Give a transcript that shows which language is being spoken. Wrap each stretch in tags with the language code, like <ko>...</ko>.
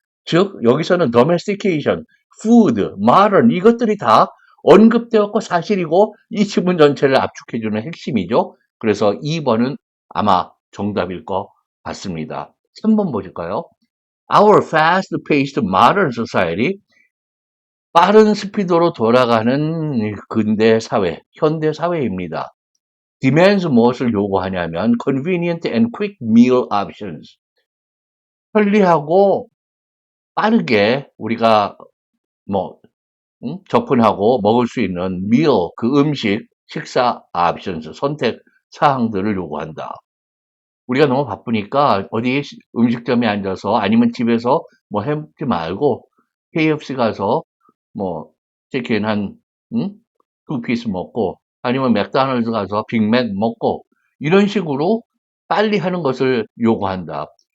<ko>즉 여기서는 domestication, food, modern 이것들이 다 언급되었고 사실이고 이 지문 전체를 압축해주는 핵심이죠. 그래서 2번은 아마 정답일 것 같습니다. 3번 보실까요?</ko> <en>Our fast-paced modern society</en> <ko>빠른 스피드로 돌아가는 근대 사회, 현대 사회입니다.</ko> <en>demands</en> <ko>무엇을 요구하냐면</ko> <en>convenient and quick meal options.</en> <ko>편리하고 빠르게 우리가 뭐 접근하고 먹을 수 있는 meal 그 음식 식사 options 선택 사항들을 요구한다. 우리가 너무 바쁘니까 어디 음식점에 앉아서 아니면 집에서 뭐 해먹지 말고 KFC 가서 뭐 치킨 한 두 피스 먹고 아니면 맥도날드 가서 빅맥 먹고 이런 식으로 빨리 하는 것을 요구한다.</ko>